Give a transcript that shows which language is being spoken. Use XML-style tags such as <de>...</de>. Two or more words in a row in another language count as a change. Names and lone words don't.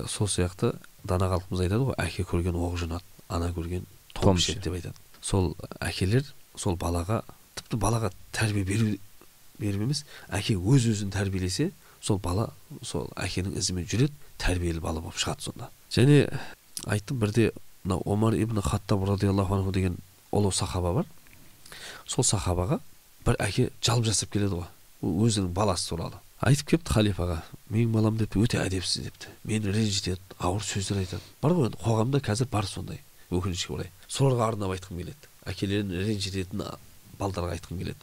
<kk>Сол сияқты дана халқымыз айтады ғой, әке көрген оқ жонады, ана көрген том ішеді деп айтады. Сол әкелер сол балаға, тіпті балаға тәрбие беріп емес, әке өз-өзін тәрбиелесе, сол бала сол әкенің ізімен жүреді, тәрбиелі бала болып шығады сонда. Және айттым, бірде Омар ибн Хаттаб</kk> <ar>رضي الله عنه</ar> <kk>деген ұлы сахаба бар. Сол сахабаға бір әке жалып жасап келеді ғой, өзінің баласы туралы. Айтып кепті халифаға, менің балам депті, өте әдепсіз депті. Мені ренжітеді, ауыр сөздер айтады. Бар ғой, қоғамда қазір бар сондай, өкінішке орай. Соларға арнап айтқым келеді. Әкелерін ренжітетін балдарға айтқым келеді.</kk>